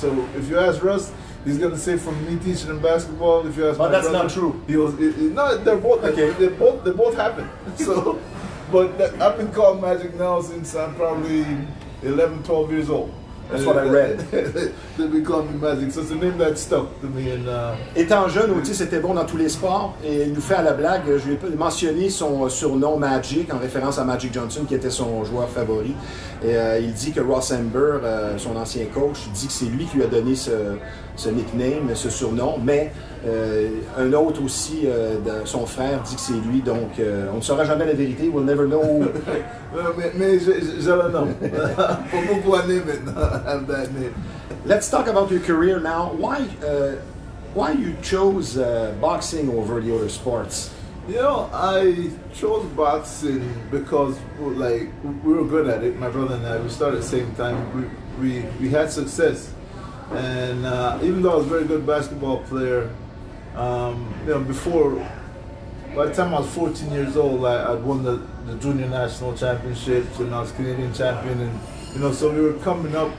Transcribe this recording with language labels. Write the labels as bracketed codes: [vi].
[en] So if you ask Russ, he's gonna say from me teaching him basketball. If you ask, but that's brother, not true. He was no, they're both okay. They both happen. So, but I've been called Magic now since I'm probably 11, 12 years old. That's what I read. They become me Magic. So it's a name that stuck to me. And, [fr] étant jeune, Otis était bon dans tous les sports et il nous fait à la blague, je lui ai mentionné son surnom Magic en référence à Magic Johnson qui était son joueur favori. Et il dit que Ross Amber, son ancien coach, dit que c'est lui qui lui a donné ce nickname, ce surnom, mais Un autre aussi, son frère dit que c'est lui, donc on ne saura jamais la vérité. [en] We'll never know. [fr] mais je le nomme. Pour beaucoup d'années maintenant. [en] Let's talk about your career now. Why you chose boxing over the other sports? You know, I chose boxing because like we were good at it. My brother and I, we started at the same time. We had success, and even though I was a very good basketball player, you know, before, by the time I was 14 years old, I'd won the junior national championships, and I was Canadian champion, and you know, so we were coming up.